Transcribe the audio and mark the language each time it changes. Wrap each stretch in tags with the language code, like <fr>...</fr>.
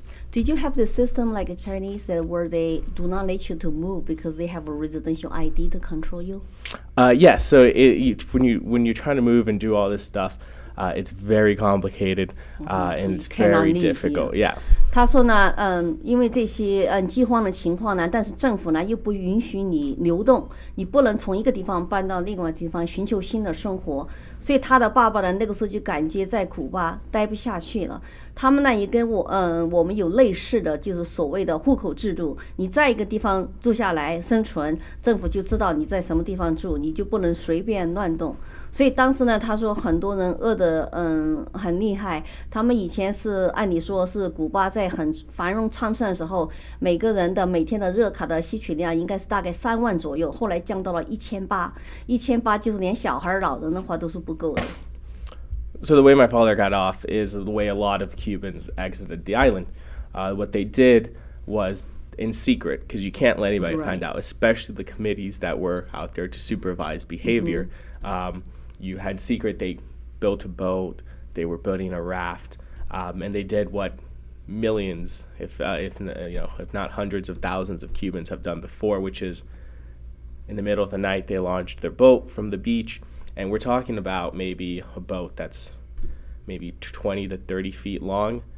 <en>Did you have the system like a Chinese where they do not let you to move because they have a residential ID to control you? Yes. So when you're trying to move and do all this stuff, it's very complicated and it's very difficult. Yeah.</en> <zh>他说呢，因为这些饥荒的情况呢，但是政府呢又不允许你流动，你不能从一个地方搬到另外地方寻求新的生活，所以他的爸爸呢那个时候就感觉在古巴待不下去了。他们呢也跟我们有类似的，就是所谓的户口制度，你在一个地方住下来生存，政府就知道你在什么地方住，你就不能随便乱动。所以当时呢，他说很多人饿得很厉害。他们以前是按理说是古巴在很繁荣昌盛的时候，每个人的每天的热卡的吸取量应该是大概3万左右，后来降到了1800，1800就是连小孩老人的话都是不够的。</zh> <en>So the way my father got off is the way a lot of Cubans exited the island. What they did was in secret, because you can't let anybody find out, especially the committees that were out there to supervise behavior. You had secret, they built a boat, they were building a raft, and they did what millions, if not hundreds of thousands of Cubans have done before, which is in the middle of the night they launched their boat from the beach, and we're talking about maybe a boat that's maybe 20 to 30 feet long.</en>